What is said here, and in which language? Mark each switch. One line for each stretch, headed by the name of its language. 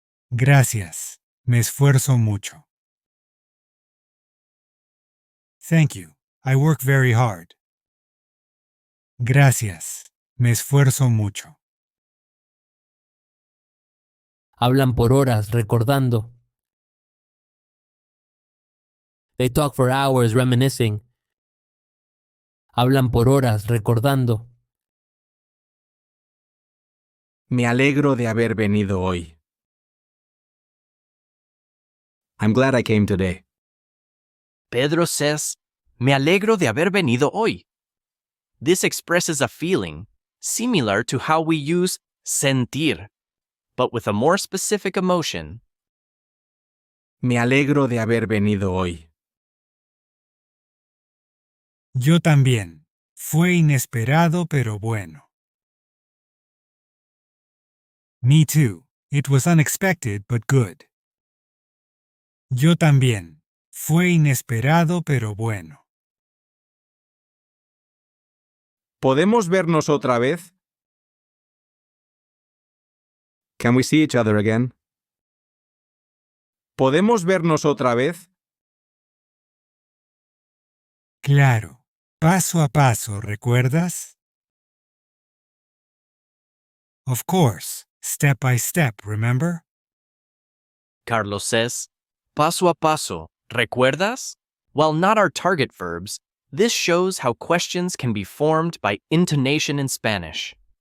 Spanish: Gracias, me esfuerzo mucho.
English: Thank you, I work very hard.
Spanish: Gracias, me esfuerzo mucho. Hablan por horas recordando.
English: They talk for hours reminiscing.
Spanish: Hablan por horas recordando. Me alegro de haber venido hoy.
English: I'm glad I came today. Pedro says,
Spanish: Me alegro de haber venido hoy.
English: This expresses a feeling similar to how we use sentir, but with a more specific emotion.
Spanish: Me alegro de haber venido hoy. Yo también. Fue inesperado pero bueno.
English: Me too. It was unexpected but good.
Spanish: Yo también. Fue inesperado pero bueno. ¿Podemos vernos otra vez?
English: Can we see each other again?
Spanish: ¿Podemos vernos otra vez? Claro. Paso a paso, ¿recuerdas?
English: Of course. Step by step, remember? Carlos says,
Spanish: Paso a paso, ¿recuerdas?
English: While not our target verbs, this shows how questions can be formed by intonation in Spanish.